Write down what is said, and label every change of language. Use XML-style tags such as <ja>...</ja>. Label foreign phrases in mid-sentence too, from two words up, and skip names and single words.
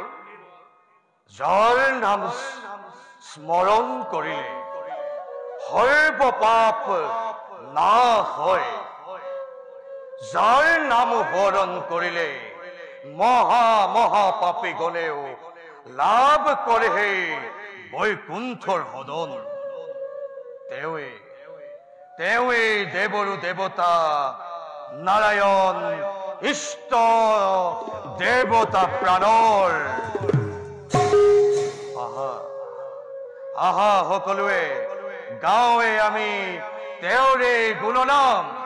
<bn>যার নাম স্মরণ করিলে সর্ব পাপ না হয়, যার নাম বরণ করিলে মহা মহা পাপী গণেও লাভ করে</bn> <as>হে বৈকুণ্ঠৰ সদন, তেৱে দেৱৰো দেৱতা নাৰায়ণ ইষ্ট দেৱতা প্ৰাণৰ। আহা সকলোৱে গাঁৱে আমি তেওঁৰে গুণনাম</as>